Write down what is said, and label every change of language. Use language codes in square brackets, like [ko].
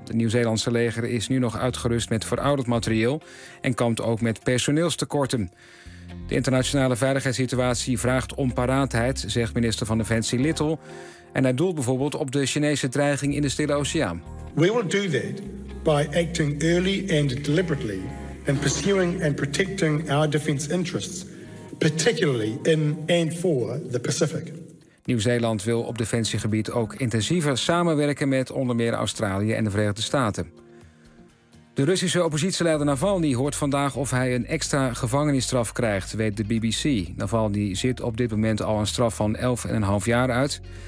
[nl] Het Nieuw-Zeelandse leger is nu nog uitgerust met verouderd materieel en kampt ook met personeelstekorten. De internationale veiligheidssituatie vraagt om paraatheid, zegt minister van Defensie Little. En hij doelt bijvoorbeeld op de Chinese dreiging in de Stille Oceaan. [en] We will do that by acting early and deliberately in pursuing and protecting our defence interests, particularly in and for the Pacific. [nl] Nieuw-Zeeland wil op defensiegebied ook intensiever samenwerken met onder meer Australië en de Verenigde Staten. De Russische oppositieleider Navalny hoort vandaag of hij een extra gevangenisstraf krijgt, weet de BBC. Navalny zit op dit moment al een straf van 11,5 jaar uit.